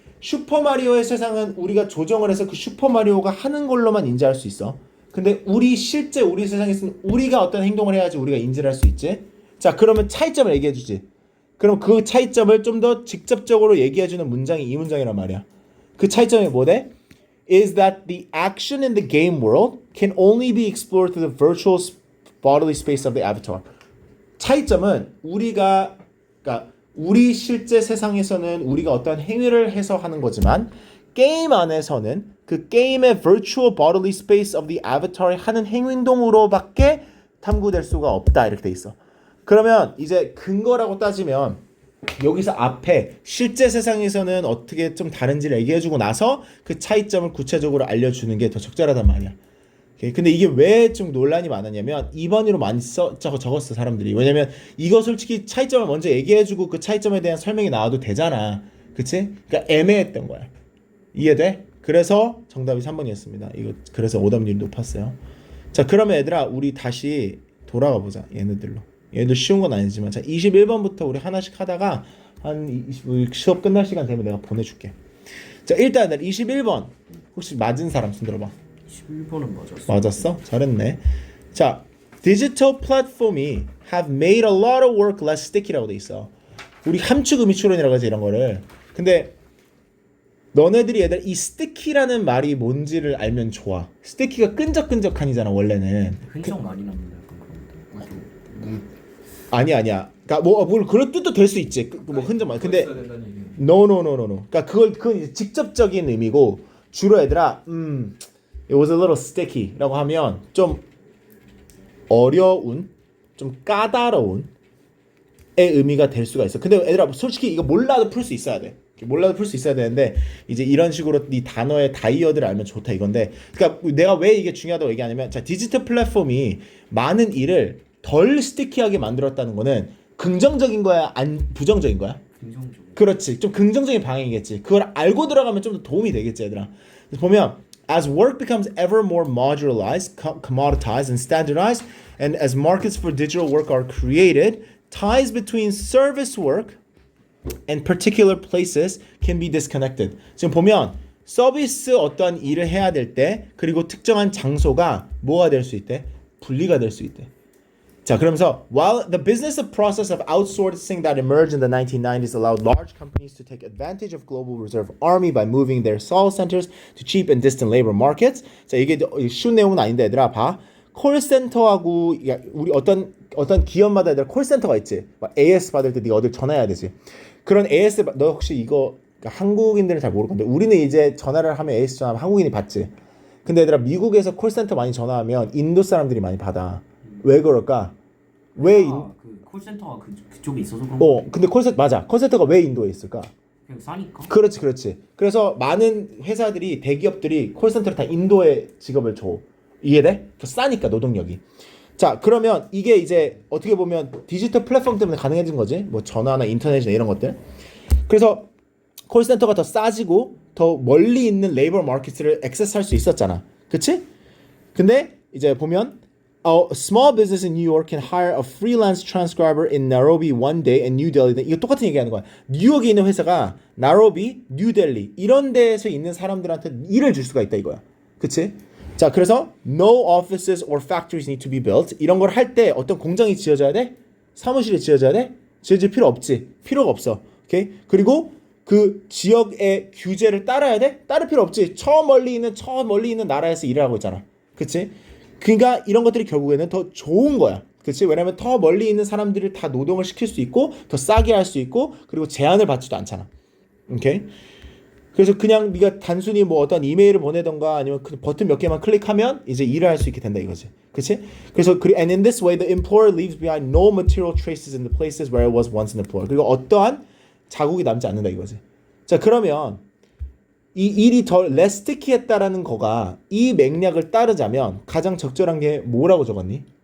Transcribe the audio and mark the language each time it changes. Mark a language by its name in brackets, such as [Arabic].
[Korean] 슈퍼 마리오의 세상은 우리가 조정을 해서 그 슈퍼 마리오가 하는 걸로만 인지할 수 있어. 근데 실제 우리 세상에서는 우리가 어떤 행동을 해야지 우리가 인지를 할 수 있지. 자, 그러면 차이점을 얘기해 주지. 그럼 그 차이점을 좀 더 직접적으로 얘기해 주는 문장이 이 문장이란 말이야. 그 차이점이 뭐래? [English] is that the action in the game world can only be explored through the virtual bodily space of the avatar. [Korean] 차이점은 그러니까 우리 실제 세상에서는 우리가 어떤 행위를 해서 하는 거지만 게임 안에서는 그 게임의 [English] virtual bodily space of the avatar [Korean] 이 하는 행동으로밖에 탐구될 수가 없다 이렇게 돼 있어. 그러면 이제 근거라고 따지면 여기서 앞에 실제 세상에서는 어떻게 좀 다른지를 얘기해주고 나서 그 차이점을 구체적으로 알려주는 게 더 적절하단 말이야. 근데 이게 왜 좀 논란이 많았냐면 2번으로 많이 적었어 사람들이. 왜냐면 이거 솔직히 차이점을 먼저 얘기해주고 그 차이점에 대한 설명이 나와도 되잖아. 그치? 그러니까 애매했던 거야. 이해돼? 그래서 정답이 3번이었습니다. 이거 그래서 오답률이 높았어요. 자, 그러면 얘들아 우리 다시 돌아가 보자. 얘들 쉬운 건 아니지만 자 21번부터 우리 하나씩 하다가 한 수업 끝날 시간 되면 내가 보내줄게. 자, 일단 21번 혹시 맞은 사람 손 들어봐. 11번은 맞았어. 맞았어? 잘했네. [English] 자, [Korean] 디지털 플랫폼이 [English] have made a lot of work less sticky라고 [Korean] 돼 있어. 우리 함축 의미 추론이라고 하지 이런 거를. 근데 너네들이 얘들 이 sticky라는 말이 뭔지를 알면 좋아. sticky가 끈적끈적한이잖아 원래는. 흔적 많이 남는다 약간 그런데. 아니야. 그러니까 뭘 그런 뜻도 될 수 있지. 뭐 흔적만. 근데 no. 그러니까 그건 이제 직접적인 의미고 주로 얘들아 [English] it was a little sticky [Korean] 라고 하면 좀 어려운, 좀 까다로운 의 의미가 될 수가 있어. 근데 얘들아 솔직히 이거 몰라도 풀 수 있어야 돼. 몰라도 풀 수 있어야 되는데 이제 이런 식으로 이 단어의 다이어드를 알면 좋다 이건데. 그러니까 내가 왜 이게 중요하다고 얘기하냐면 자 디지털 플랫폼이 많은 일을 덜 스티키하게 만들었다는 거는 긍정적인 거야, 부정적인 거야? 긍정적으로. 그렇지. 좀 긍정적인 방향이겠지. 그걸 알고 들어가면 좀 더 도움이 되겠지, 얘들아. 그래서 보면 [English] as work becomes ever more modularized, commoditized, and standardized, and as markets for digital work are created, ties between service work and particular places can be disconnected. [Korean] 지금 보면 서비스 어떠한 일을 해야 될 때 그리고 특정한 장소가 뭐가 될 수 있대? 분리가 될 수 있대. 자, 그러면서 [English] while the business of process of outsourcing that emerged in the 1990s allowed large companies to take advantage of global reserve army by moving their call centers to cheap and distant labor markets. [Korean] 자, 이게 쉬운 내용은 아닌데 얘들아 봐. 콜센터하고 우리 어떤 기업마다 얘들아 콜센터가 있지. 막 AS 받을 때 네가 어딜 전화해야 되지. 그런 AS 너 혹시 이거 그러니까 한국인들은 잘 모를 건데 우리는 이제 전화를 하면 AS 전화하면 한국인이 받지. 근데 얘들아 미국에서 콜센터 많이 전화하면 인도 사람들이 많이 받아. 왜 그럴까? 그 콜센터가 그쪽에 있어서 그런 거. 근데 콜센터 맞아. 콜센터가 왜 인도에 있을까? 그냥 싸니까. 그렇지. 그래서 많은 회사들이 대기업들이 콜센터를 다 인도에 직업을 줘. 이해돼? 더 싸니까 노동력이. 자, 그러면 이게 이제 어떻게 보면 디지털 플랫폼 때문에 가능해진 거지. 뭐 전화나 인터넷이나 이런 것들. 그래서 콜센터가 더 싸지고 더 멀리 있는 레이버 마켓을 액세스할 수 있었잖아. 그치? 근데 이제 보면 [English] A small business in New York can hire a freelance transcriber in Nairobi one day and New Delhi. [Korean] 이거 똑같은 얘기하는 거야. 뉴욕에 있는 회사가 나로비, 뉴델리 이런 데서 있는 사람들한테 일을 줄 수가 있다 이거야. 그치? 자, 그래서 [English] no offices or factories need to be built. [Korean] 이런 걸 할 때 어떤 공장이 지어져야 돼? 사무실이 지어져야 돼? 지어질 필요 없지. 필요가 없어. 오케이? 그리고 그 지역의 규제를 따라야 돼? 따를 필요 없지. 저 멀리 있는 나라에서 일을 하고 있잖아. 그치? 그러니까 이런 것들이 결국에는 더 좋은 거야. 그치? 왜냐면 더 멀리 있는 사람들을 다 노동을 시킬 수 있고 더 싸게 할 수 있고 그리고 제한을 받지도 않잖아. 오케이? 그래서 그냥 네가 단순히 뭐 어떤 이메일을 보내던가 아니면 그 버튼 몇 개만 클릭하면 이제 일을 할 수 있게 된다 이거지. 그치? 그래서 [English] and in this way the employer leaves behind no material traces in the places where it was once an employer. [Korean] 그리고 어떠한 자국이 남지 않는다 이거지. 자, 그러면 이 일이 더 레스티키했다라는 거가 이 맥락을 따르자면 가장 적절한 게 뭐라고 적었니?